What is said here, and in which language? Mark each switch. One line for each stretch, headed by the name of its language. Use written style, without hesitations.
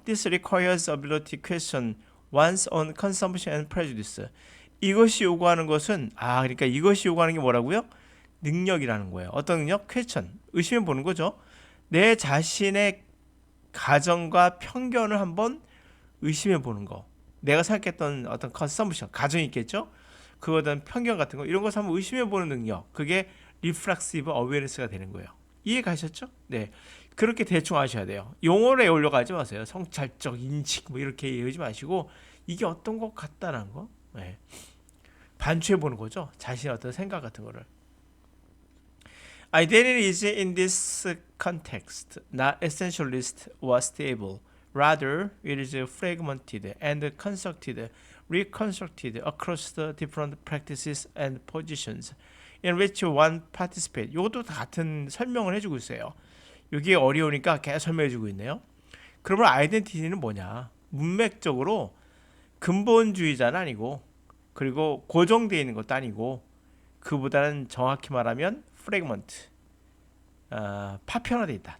English: This requires ability to question one's own consumption and prejudice.
Korean: 이것이 요구하는 것은 그러니까 이것이 요구하는 게 뭐라고요? 능력이라는 거예요. 어떤 능력? question. 의심해 보는 거죠. 내 자신의 가정과 편견을 한번 의심해 보는 거. 내가 생각했던 어떤 consumption, 가정이 있겠죠? 그거에 대한 편견 같은 거 이런 것을 한번 의심해 보는 능력. 그게 reflexive awareness가 되는 거예요. 이해 가셨죠? 네. 그렇게 대충 하셔야 돼요. 용어를 애올려 가지 마세요. 성찰적 인식 뭐 이렇게 얘기하지 마시고 이게 어떤 것 같다는 거. 네. 반추해 보는 거죠. 자신의 어떤 생각 같은 거를.
English: Identity is in this context not essentialist or stable. Rather, it is fragmented and constructed, reconstructed across the different practices and positions in which one participates.
Korean: 이것도 같은 설명을 해주고 있어요. 이게 어려우니까 계속 설명해주고 있네요. 그러면 아이덴티티는 뭐냐? 문맥적으로 근본주의자는 아니고 그리고 고정되어 있는 것도 아니고 그보다는 정확히 말하면 프래그먼트, 파편화되어 있다.